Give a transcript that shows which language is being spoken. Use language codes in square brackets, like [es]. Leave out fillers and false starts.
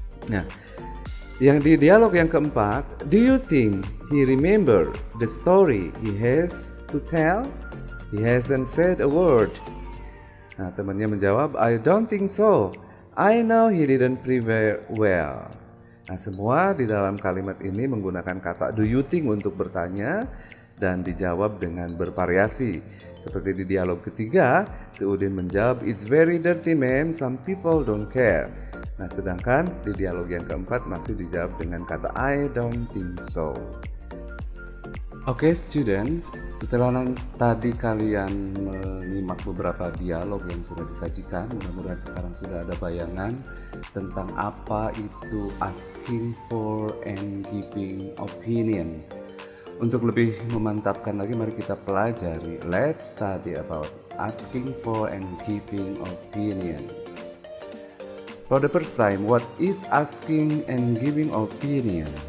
[id] Nah, yang di dialog yang keempat, [en] do you think he remember the story he has to tell? He hasn't said a word. [id] Nah, temannya menjawab, [en] I don't think so. I know he didn't prepare well. [id] Nah, semua di dalam kalimat ini menggunakan kata [en] do you think [id] untuk bertanya dan dijawab dengan bervariasi. Seperti di dialog ketiga, si Udin menjawab, [en] it's very dirty, ma'am. Some people don't care. [id] Nah, sedangkan di dialog yang keempat masih dijawab dengan kata [en] I don't think so. [id] Oke, students, setelah tadi kalian menyimak beberapa dialog yang sudah disajikan, mudah-mudahan sekarang sudah ada bayangan tentang apa itu asking for and giving opinion. Untuk lebih memantapkan lagi, mari kita pelajari. [en] Let's study about asking for and giving opinion. For the first time, what is asking and giving opinion?